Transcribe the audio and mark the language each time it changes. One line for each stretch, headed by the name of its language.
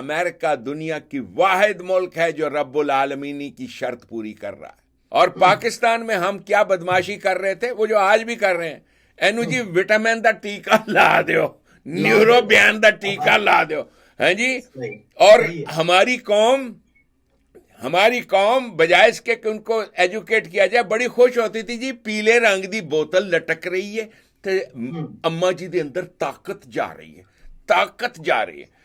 Urdu: امریکہ دنیا کی واحد ملک ہے جو رب العالمینی کی شرط پوری کر رہا ہے. اور پاکستان میں ہم کیا بدماشی کر رہے تھے وہ جو آج بھی کر رہے ہیں.
Punjabi: اینو جی وٹامن دا ٹیکہ لا دیو, نیورو بیان دا ٹیکہ لا دیو, ہاں جی.
Urdu: اور ہماری قوم بجائے اس کے کہ ان کو ایجوکیٹ کیا جائے بڑی خوش ہوتی تھی.
Punjabi: جی پیلے رنگ دی بوتل لٹک رہی ہے تے اما جی دے اندر طاقت جا رہی ہے.